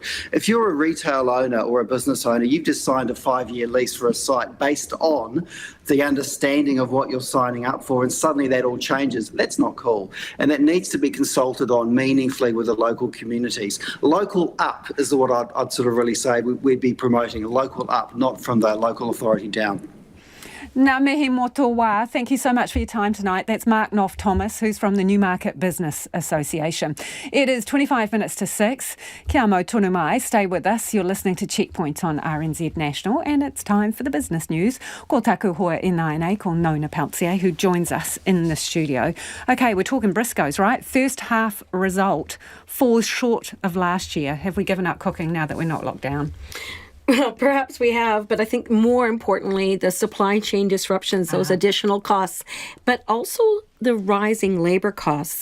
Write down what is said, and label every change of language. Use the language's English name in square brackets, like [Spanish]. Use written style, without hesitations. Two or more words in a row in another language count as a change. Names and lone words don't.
[English] If you're a retail owner or a business owner, you've just signed a 5-year lease for a site based on the understanding of what you're signing up for, and suddenly that all changes. That's not cool, and that needs to be consulted on meaningfully with the local communities. Local up is what I'd sort of really say we'd be promoting, local up, not from the local authority down. [Māori] Ngā mihi moto wā. [English] Thank you so much for your time tonight. That's Mark Knopf-Thomas, who's from the Newmarket Business Association. It is 25 minutes to 6. [Māori] Kia mau tonu mai. [English] Stay with us. You're listening to Checkpoint on RNZ National, and it's time for the business news. [Māori] Ko taku hoa e nāianei, ko Nona Peltier, [English] who joins us in the studio. Okay, we're talking Briscoes, right? First half result falls short of last year. Have we given up cooking now that we're not locked down? Well, perhaps we have, but I think more importantly, the supply chain disruptions, those additional costs, but also the rising labour costs.